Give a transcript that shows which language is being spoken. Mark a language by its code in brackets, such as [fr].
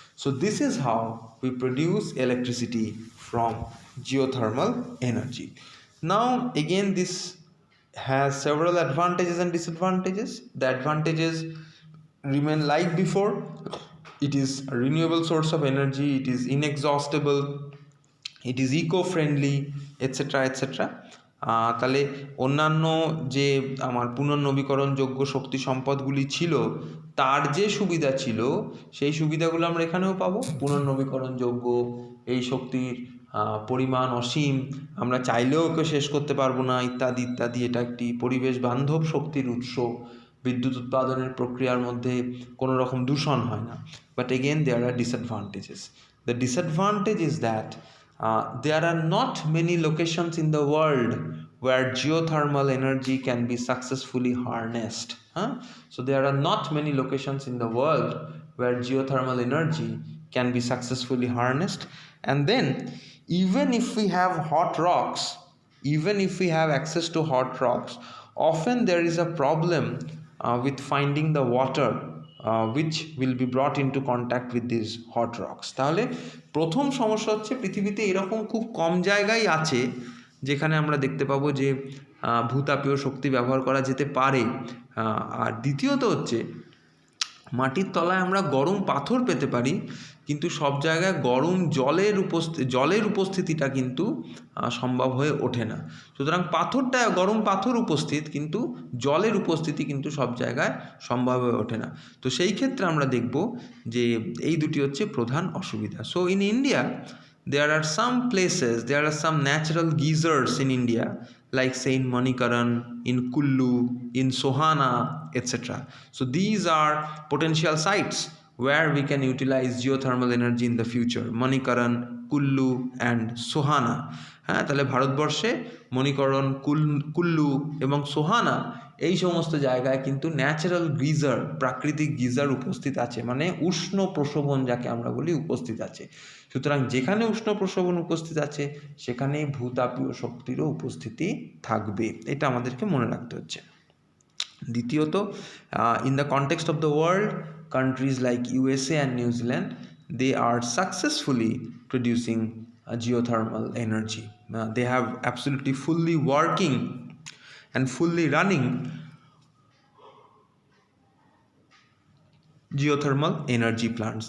[en] So this is how we produce electricity from geothermal energy. Now again this has several advantages and disadvantages. The advantages remain like before. It is a renewable source of energy, it is inexhaustible, it is eco-friendly, etc. etc. [bn] তাহলে অন্যান্য যে আমার পুনর্নবীকরণযোগ্য শক্তি সম্পদগুলি ছিল তার যে সুবিধা ছিল সেই সুবিধাগুলো আমরা এখানেও পাবো। পুনর্নবীকরণযোগ্য এই শক্তির পরিমাণ অসীম, আমরা চাইলেও ওকে শেষ করতে পারবো না, ইত্যাদি ইত্যাদি। এটা একটি পরিবেশ বান্ধব শক্তির উৎস, বিদ্যুৎ উৎপাদনের প্রক্রিয়ার মধ্যে কোনো রকম দূষণ হয় না। [en] But again there are disadvantages. The disadvantage is that there are not many locations in the world where geothermal energy can be successfully harnessed. So there are not many locations in the world where geothermal energy can be successfully harnessed. And then even if we have hot rocks, even if we have access to hot rocks, often there is a problem with finding the water which will be brought into contact with these hot rocks. [bn] তাহলে প্রথম সমস্যা হচ্ছে পৃথিবীতে এরকম খুব কম জায়গায় আছে যেখানে আমরা দেখতে পাবো যে ভূতাপীয় শক্তি ব্যবহার করা যেতে পারে। আর দ্বিতীয়ত হচ্ছে মাটির তলায় আমরা গরম পাথর পেতে পারি, কিন্তু সব জায়গায় গরম জলের উপস্থিতিটা কিন্তু সম্ভব হয়ে ওঠে না। সুতরাং গরম পাথর উপস্থিত, কিন্তু জলের উপস্থিতি কিন্তু সব জায়গায় সম্ভব হয়ে ওঠে না। তো সেই ক্ষেত্রে আমরা দেখব যে এই দুটি হচ্ছে প্রধান অসুবিধা। [en] So in India there are some places, there are some natural geysers in India, like say in Manikaran, in Kullu, in Sohana, etc. So these are potential sites where we can utilize geothermal energy in the future. Manikaran, Kullu and Sohana. [bn] হ্যাঁ, তাহলে ভারতবর্ষে মণিকরণ, কুল্লু এবং সোহানা এই সমস্ত জায়গায় কিন্তু natural geyser, প্রাকৃতিক geyser উপস্থিত আছে, মানে উষ্ণ প্রশোভন যাকে আমরা বলি উপস্থিত আছে। সুতরাং যেখানে উষ্ণ প্রশোভন উপস্থিত আছে সেখানে ভূতাপীয় শক্তিরও উপস্থিতি থাকবে, এটা আমাদেরকে মনে রাখতে হচ্ছে। [en] দ্বিতীয়ত, in the context of the world, countries like USA and New Zealand, they are successfully producing geothermal energy. They have absolutely fully working and fully running geothermal energy plants.